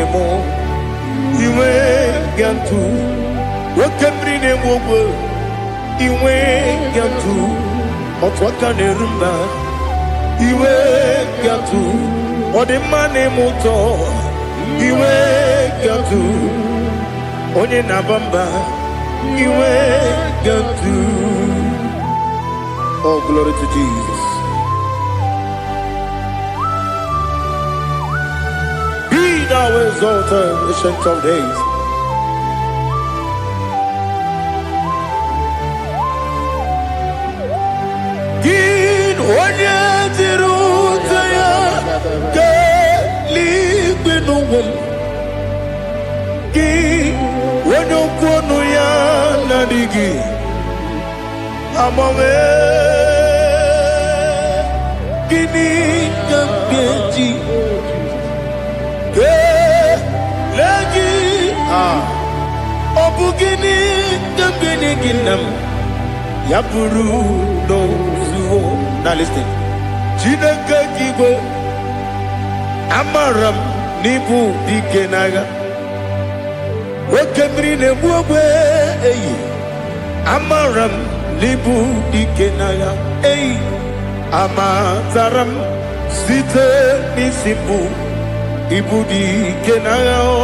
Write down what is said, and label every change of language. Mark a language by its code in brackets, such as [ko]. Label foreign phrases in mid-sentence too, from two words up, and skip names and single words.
[ig] mụ iwe ga-atụ nwoke mmiri na-egbu ogwe iwe ga-atụ otu aka na-eru mba iwe ga-atụ ọ dị mma na-eme ụtọ iwe ga-atụ onye na-aba mba iwe ga-atụ. [en] Oh, glory to Jesus. Be thou exalted, ancient of days. [ig] Onye dịrị ụzọ ya ka eluigwe n'ụwa gị onye okwu ọnụ ya na-adịghị agbanwe gịnị ka m ga-eji kelee gị ọ bụ gịnị ka m ga-enye gị nna m ya bụrụ n'ozuo. [en] Now listen. [ig] Chineke kigwe amaram n'ibu dike n'agha nwoke mmiri na-egbu ogwe eyi amaram n'ibu dike n'agha eyi amatara m site n'isi mbụ ibu dike n'agha